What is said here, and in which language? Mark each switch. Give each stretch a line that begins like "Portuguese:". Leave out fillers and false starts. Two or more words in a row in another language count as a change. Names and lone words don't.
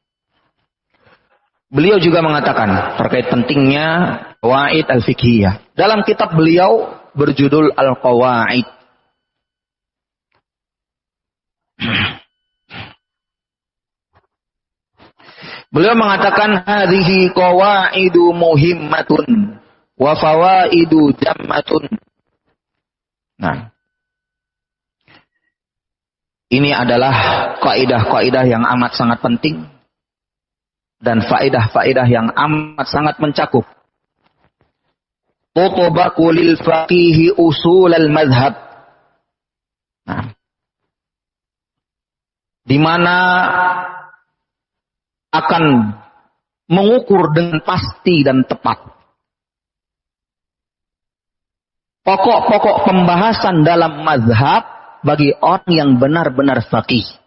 Indonesian: Beliau juga mengatakan terkait pentingnya
Arabic: القواعد الفقهية.
Indonesian: Dalam kitab beliau berjudul Al-Qawaid. Beliau mengatakan
Arabic: هذه قواعد مهمة وفوائد جمة.
Indonesian: Nah, ini adalah kaidah-kaidah yang amat sangat penting dan faedah-faedah yang amat sangat mencakup.
Arabic: تطبق للفقيه أصول المذهب.
Indonesian: Nah, di mana akan mengukur dengan pasti dan tepat pokok-pokok pembahasan dalam mazhab bagi orang yang benar-benar faqih.